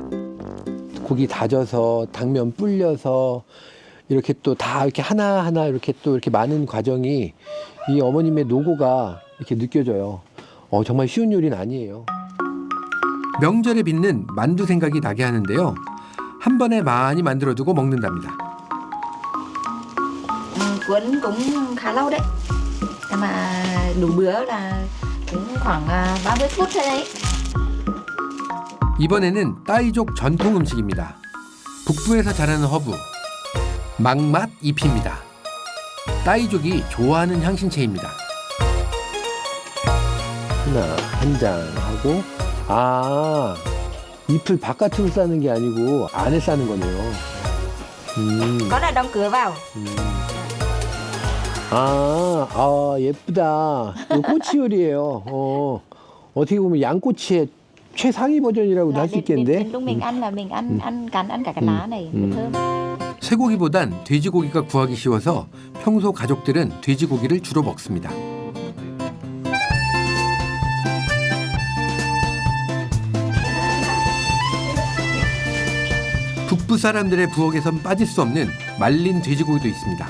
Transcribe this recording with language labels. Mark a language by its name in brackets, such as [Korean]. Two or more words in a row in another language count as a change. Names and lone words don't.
[Korean] 고기 다져서 당면 불려서 이렇게 또 다 이렇게 하나하나 이렇게 또 이렇게 많은 과정이 이 어머님의 노고가 이렇게 느껴져요. 정말 쉬운 요리는 아니에요. 명절에 빚는 만두 생각이 나게 하는데요. 한 번에 많이 만들어두고 먹는답니다. [Vietnamese] Cuốn cũng khá lâu đấy. Nhưng mà đủ bữa là cũng khoảng 30 phút thôi đấy. [Korean] 이번에는 따이족 전통 음식입니다. 북부에서 자라는 허브, 막맛 잎입니다. 따이족이 좋아하는 향신채입니다. 하나, 한 장 하고 잎을 바깥으로 싸는 게 아니고 안에 싸는 거네요. [Vietnamese] Có là đóng cửa vào. [Korean] 예쁘다. 이거 꼬치 요리예요. 어떻게 보면 양꼬치의 최상위 버전이라고도 할 수 있겠는데. [Vietnamese] Lúc mình ăn là mình ăn cả cái lá này, thơm. [Korean] 쇠고기보단 돼지고기가 구하기 쉬워서 평소 가족들은 돼지고기를 주로 먹습니다. 북부 사람들의 부엌에선 빠질 수 없는 말린 돼지고기도 있습니다.